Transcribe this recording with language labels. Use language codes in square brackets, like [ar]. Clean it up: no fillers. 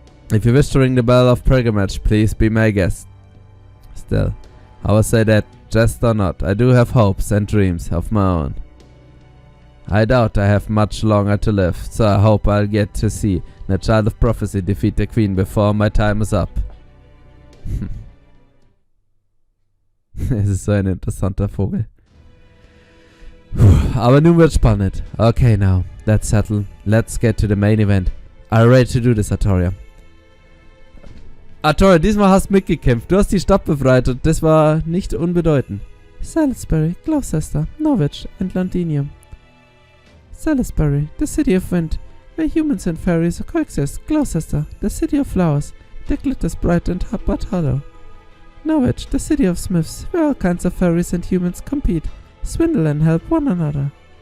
[en] If you wish to ring the bell of pilgrimage, please be my guest. Still, I will say that, jest or not, I do have hopes and dreams of my own. I doubt I have much longer to live, so I hope I'll get to see the Child of Prophecy defeat the Queen before my time is up. [de] Es ist so ein interessanter Vogel. Aber nun wird's spannend. [en] Okay, now, that's settled. Let's get to the main event. Are you ready to do this, Artoria? [de] Artoria, diesmal hast du mitgekämpft. Du hast die Stadt befreit und das war nicht unbedeutend. [en] Salisbury, Gloucester, Norwich and Londinium. Salisbury, the city of wind, where humans and fairies coexist. Gloucester, the city of flowers, that glitters bright and but hollow. Norwich, the city of smiths, where all kinds of fairies and humans compete, swindle and help one another.